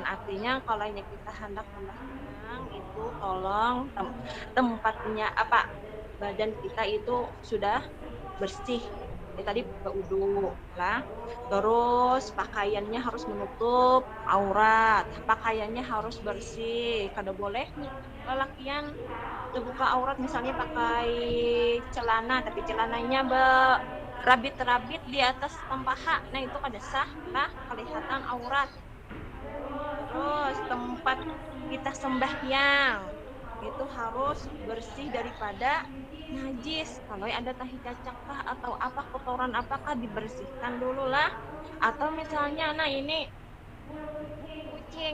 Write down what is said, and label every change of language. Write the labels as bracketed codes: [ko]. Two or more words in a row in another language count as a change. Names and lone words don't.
[id] Artinya kalau kita hendak sembahyang itu tolong tempatnya badan kita itu sudah bersih. Tadi berwudu lah. Terus pakaiannya harus menutup aurat. Pakaiannya harus bersih. [bjn] Kada boleh lelakian terbuka aurat misalnya pakai celana tapi celananya rabit-rabit di atas paha. Nah, itu kada sah lah, kelihatan aurat. [id] Terus tempat kita sembahyang itu harus bersih daripada najis. [bjn] Kalau ada tahi cacak kah atau apa kotoran apakah dibersihkan dulu lah. [id] Atau misalnya ini kucing.